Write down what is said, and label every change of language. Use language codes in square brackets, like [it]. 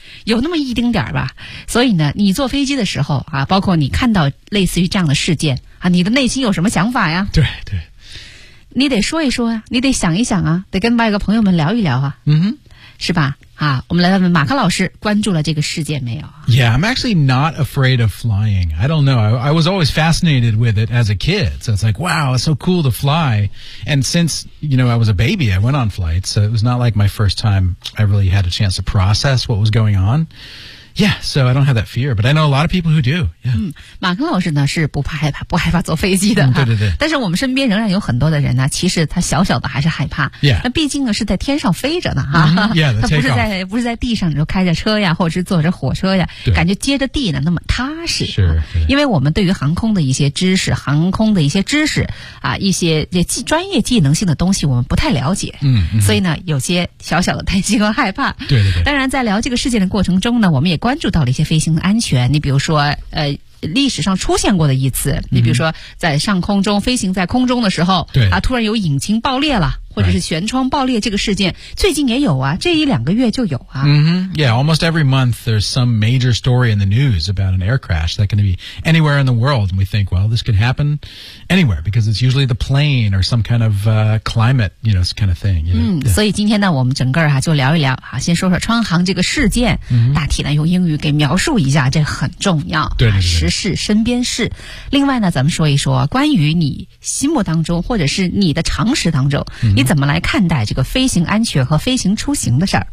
[zh] 有那么一丁点吧，所以呢，你坐飞机的时候啊，包括你看到类似于这样的事件啊，你的内心有什么想法呀？对对，你得说一说呀、啊，你得想一想啊，得跟外国朋友们聊一聊啊，嗯哼，是吧？啊，我们来问问马克老师，关注了这个事件没有 [en] ？Yeah, I'm actually not afraid of flying. I don't know. I was always fascinated with it as a kid. So it's like, wow, it's so cool to fly. And since, you know, I was a baby, I went on flights. So it was not like my first time I really had a chance to process what was going on. Yeah, so I don't have that fear, but I know a lot of people who do. Yeah. [zh] 马克老师呢是不害怕坐飞机的、对对对。但是我们身边仍然有很多的人呢、其实他小小的还是害怕。 [en] Yeah. [zh] 那毕竟呢是在天上飞着呢、 [en] Yeah, the takeoff. [zh] 不是在地上，你说开着车呀，或者是坐着火车呀，感觉接着地呢那么踏实。是、因为我们对于航空的一些知识啊，一些专业技能性的东西我们不太了解。所以呢有些小小的担心和害怕。对对对。当然在聊这个事件的过程中呢，我们也关注到了一些飞行的安全，你比如说历史上出现过的一次，你比如说在上空中飞行在空中的时候，对啊，突然有引擎爆裂了，或者是舷窗爆裂，这个事件最近也有啊，这一两个月就有啊。 [en] Yeah, almost every month there's some major story in the news about an air crash that can be anywhere in the world, and we think, well, this could happen anywhere because it's usually the plane or some kind of climate, you know, this kind of thing. You know?、 [zh] 所以今天呢，我们整个啊就聊一聊啊，先说说川航这个事件，大体呢用英语给描述一下，这很重要。对对对。时事身边事，另外呢，咱们说一说关于你心目当中或者是你的常识当中、你怎么来看待这个飞行安全和飞行出行的事儿？